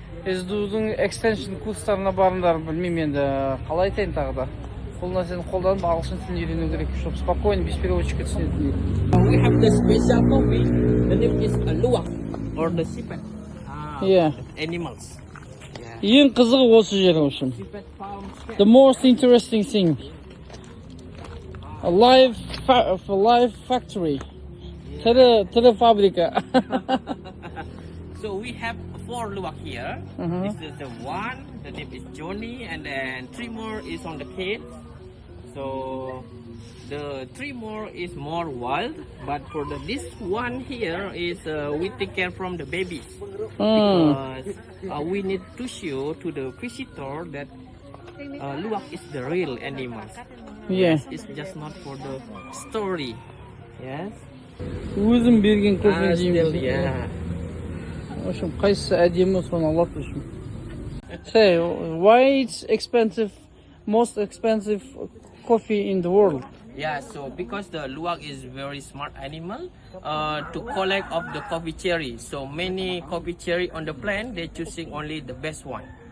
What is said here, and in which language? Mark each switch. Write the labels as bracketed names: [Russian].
[Kazakh] SDU'дың extension курстарына барыңдар, білмеймін енді, қалай айтайын тағы да. Бұл нәрсені қолданып ағылшын тілін үйрену керек, [Russian] чтобы спокойно, без переводчика [Kazakh] түсінетін. [English] We have the special coffee. The name is luwak or the sipet. Animals. [Kazakh] Ең қызығы осы жер үшін. [English] The most interesting thing. A live factory. [Kazakh] Тірі фабрика. [English] So we have 4 luwak here. This is the one. The name is Johnny, and then 3 more is on the cage. So the 3 more is more wild, but for this one here is we take care from the babies because we need to show to the visitor that luwak is the real animals. Yes, it's just not for the story. Yes. [Kazakh] Өзім берген кофе жеймін. [Russian] В общем, [Kazakh] қайсысы әдемі соны алады үшін. [English] Say, why it's expensive, most expensive coffee in the world? Yeah, so because the luwak is very smart animal to collect of the coffee cherry. So many coffee cherry on the plant, they choosing only the best one.